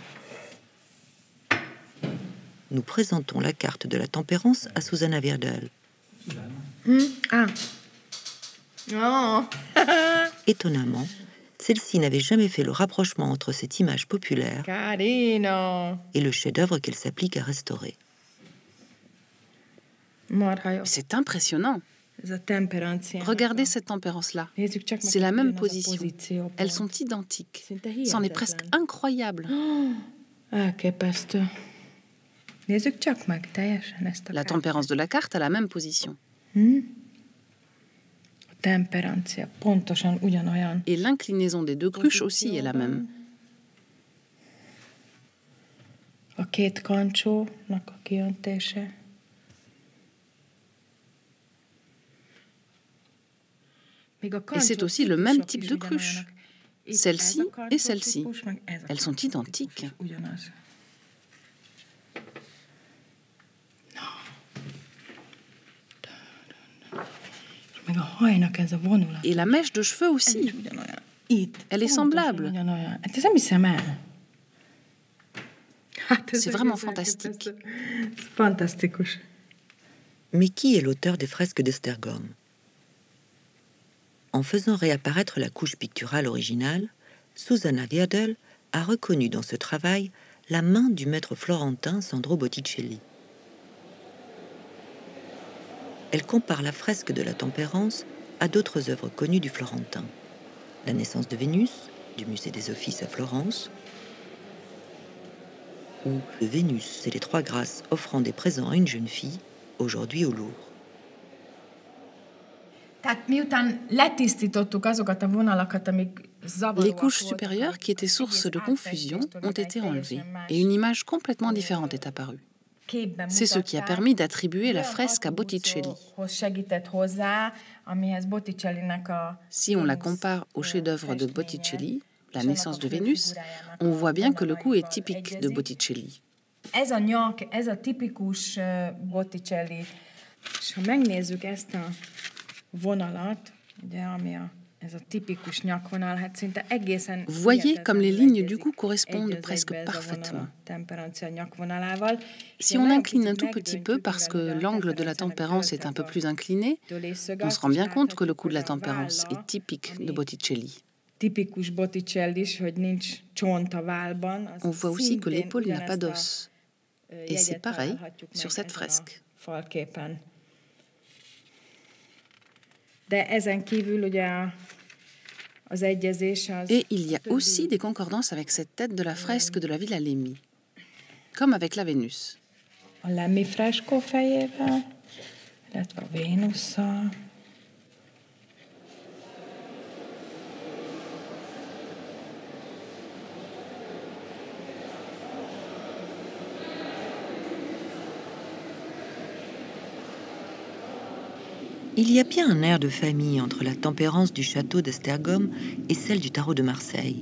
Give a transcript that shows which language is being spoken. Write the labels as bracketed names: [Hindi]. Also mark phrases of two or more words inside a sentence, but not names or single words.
[French] Nous présentons la carte de la tempérance à Susanna Virdel. Oh. Étonnamment, celle-ci n'avait jamais fait le rapprochement entre cette image populaire Carino. et le chef-d'œuvre qu'elle s'applique à restaurer. [Hungarian] Marha jó. [French] C'est impressionnant. [Hungarian] Ez a temperancia. [French] Regardez cette tempérance-là. [Hungarian] Nézzük csak meg, [French] C'est la [Hungarian] hogy [French] même [Hungarian] ugyanaz a [French] position. [Hungarian] pozíciópont. [French] Elles sont identiques. [Hungarian] Szinte [French] C'en est presque [Hungarian] hihetetlen. [French] incroyable. [Hungarian] Elképesztő. Nézzük csak meg teljesen ezt a [French] La tempérance de la carte a la même position. [Hungarian] A temperancia pontosan ugyanolyan. [French] Et l'inclinaison des deux cruches aussi est la même. [Hungarian] A két kancsónak a kiöntése. [French] Et c'est aussi le même type de cruche. Celle-ci et celle-ci. Elles sont identiques. [Hungarian] Meg a hajnak ez a vonulat. [French] Et la mèche de cheveux aussi. [Hungarian] Ugyanolyan. Itt. [French] Elle est [Hungarian] Pontosan [French] semblable. [Hungarian] Ugyanolyan. Hát ezt nem hiszem el. Hát ez [French] C'est vraiment [Hungarian] egész [French] fantastique. [Hungarian] elképesztő. Ez fantasztikus. [French] Mais qui est l'auteur des fresques d'Esztergom? En faisant réapparaître la couche picturale originale, Susanna Virdel a reconnu dans ce travail la main du maître florentin Sandro Botticelli. Elle compare la fresque de la Tempérance à d'autres œuvres connues du Florentin. La naissance de Vénus, du Musée des Offices à Florence, ou Vénus et les Trois Grâces offrant des présents à une jeune fille, aujourd'hui au Louvre. [Hungarian] Tehát miután letisztítottuk azokat a vonalakat, amik zavaróak [French] Les couches [Hungarian] voltak, [French] supérieures qui étaient source de confusion ont été enlevées et une image complètement différente est apparue. [Hungarian] képben [French] C'est ce qui a [Hungarian] mutatták. [French] permis d'attribuer la [Hungarian] Olyan [French] fresque à Botticelli. [Hungarian] attribúcióhoz segített hozzá, amihez Botticellinek a [French] Si on la compare au chef-d'œuvre de Botticelli, La naissance de Vénus, on voit bien que le cou est typique de Botticelli. [Hungarian] Ez a nyak, ez a tipikus Botticelli. És ha megnézzük ezt a vonalat, ugye, ami ez a tipikus nyakvonal, hát szinte egészen... [French] Vous voyez comme les lignes du cou correspondent [Hungarian] egy az [French] presque [Hungarian] egybe ez a vonal [French] parfaitement. [Hungarian] a temperancia nyakvonalával. [French] Si on incline un tout petit peu parce que l'angle de la tempérance est un peu plus incliné, on se rend bien compte que le cou de la tempérance est typique de Botticelli. [Hungarian] Tipikus Botticelli, hogy nincs csont a vállban. [French] On voit aussi que l'épaule n'a pas d'os. Et c'est pareil sur cette fresque. [Hungarian] Falképen. De ezen kívül ugye az egyezés az... [French] Et il y a aussi des concordances avec cette tête de la fresque de la Villa Lemmi, comme avec la Vénus. [Hungarian] A Lemmi freskó fejével, illetve a Vénusszal. [French] Il y a bien un air de famille entre la tempérance du château d'Esztergom et celle du tarot de Marseille.